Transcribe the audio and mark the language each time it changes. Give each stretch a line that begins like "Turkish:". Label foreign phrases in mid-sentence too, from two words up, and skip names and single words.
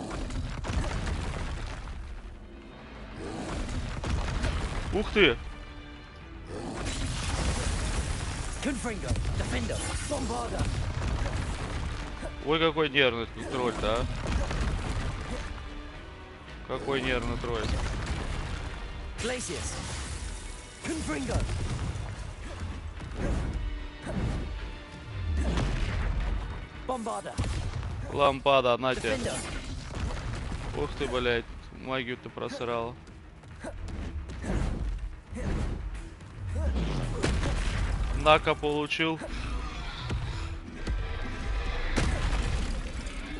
Russian: Ух ты!
Latin: Confringo, Defender, Bombarda.
Russian: Ой, какой нервный тут тролль-то, а? Какой нервный тролль.
Latin: Glacius, Confringo. Bombarda.
Russian: Лампада, на тебе. Ух ты, блядь, магию ты просрала. На-ка, получил.